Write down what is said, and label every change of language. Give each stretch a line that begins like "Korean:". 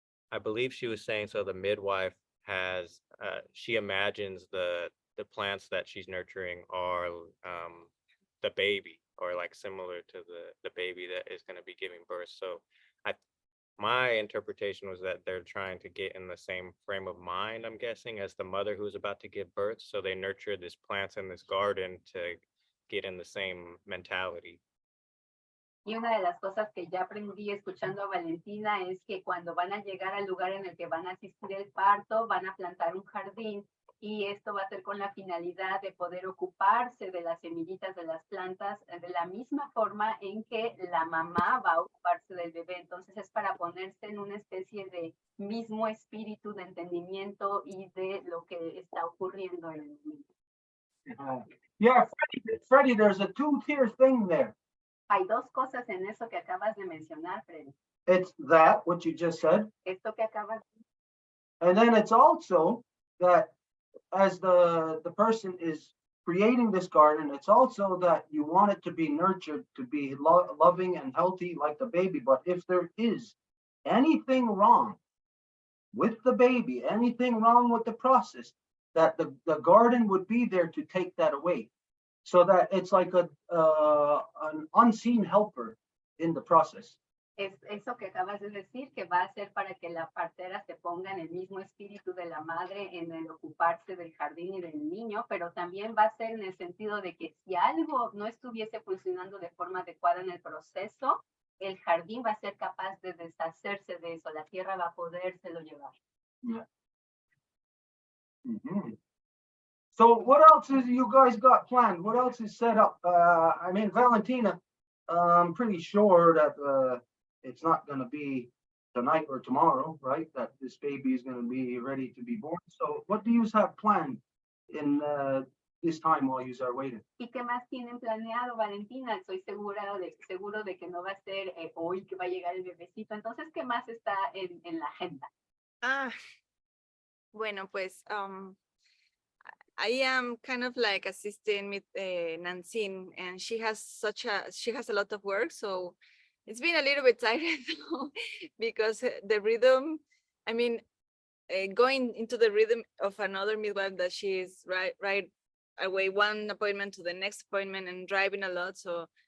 English: I believe she was saying, so the midwife has she imagines the plants that she's nurturing are the baby, or like similar to the baby that is going to be giving birth. So my interpretation was that they're trying to get in the same frame of mind, I'm guessing, as the mother who's about to give birth. So they nurture these plants in this garden to get in the same mentality.
Spanish: Y una de las cosas que ya aprendí escuchando a Valentina es que cuando van a llegar al lugar en el que van a asistir el parto, van a plantar un jardín, y esto va a ser con la finalidad de poder ocuparse de las semillitas de las plantas de la misma forma en que la mamá va a ocuparse del bebé. Entonces es para ponerse en una especie de mismo espíritu de entendimiento y de lo que está ocurriendo en el momento.
English: Yeah, Freddy, there's a two-tier thing there.
Spanish: Hay dos cosas en eso que acabas de mencionar, Freddy.
English: It's that, what you just said,
Spanish: Esto que acabas de...
English: and then it's also that as the person is creating this garden, it's also that you want it to be nurtured, to be loving and healthy like the baby. But if there is anything wrong with the baby, anything wrong with the process, that the garden would be there to take that away. So that it's like an unseen helper in the process.
Spanish: Es eso que acabas de decir, que va a ser para que la partera se ponga en el mismo espíritu de la madre en el ocuparse del jardín y del niño, pero también va a ser en el sentido de que si algo no estuviese funcionando de forma adecuada en el proceso, el jardín va a ser capaz de deshacerse de eso, la tierra va a podérselo llevar.
English: Yeah. Mm-hmm. So what else is you guys got planned? What else is set up? I mean, Valentina, I'm pretty sure that it's not going to be tonight or tomorrow, right? That this baby is going to be ready to be born. So what do you have planned in this time while you are waiting?
Spanish: ¿Y qué más tienen planeado, Valentina? Estoy seguro de que no va a ser hoy que va a llegar el bebecito. Entonces, ¿qué más está en la agenda? Bueno, pues
English: I am kind of like assisting with Nancy, and she has a lot of work, so it's been a little bit tired because the rhythm, I mean, going into the rhythm of another midwife that she is right away, one appointment to the next appointment and driving a lot. So